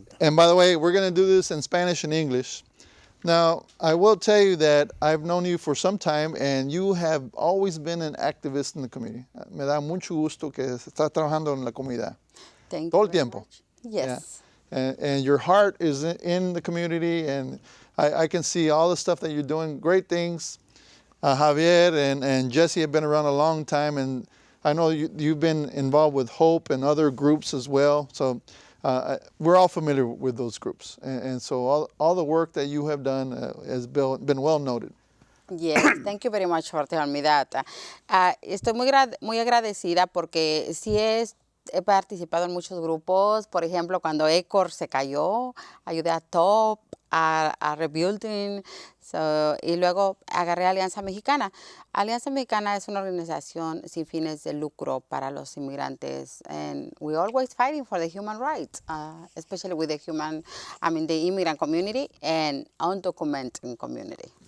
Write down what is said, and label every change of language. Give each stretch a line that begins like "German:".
English: And by the way, we're going to do this in Spanish and English. Now, I will tell you that I've known you for some time, and you have always been an activist in the community.
Spanish: Me da mucho gusto que estás trabajando en la comunidad.
English: Thank
Spanish: Todo
English: you
Spanish: el
English: very
Spanish: tiempo.
English: much. Yes. Yeah. And your heart is in the community, and I can see all the stuff that you're doing, great things. Javier and Jesse have been around a long time, and I know you've been involved with Hope and other groups as well. So we're all familiar with those groups. And so all the work that you have done has been well noted. Yes, thank you very much for telling me that.
Spanish: Estoy muy agradecida porque sí he participado en muchos grupos. Por ejemplo, cuando ECOR se cayó, ayudé a Top, a Rebuilding, y luego agarré Alianza Mexicana. Alianza Mexicana es una organización sin fines de lucro para los inmigrantes,
English: and we're always fighting for the human rights, especially with the immigrant community and undocumented community.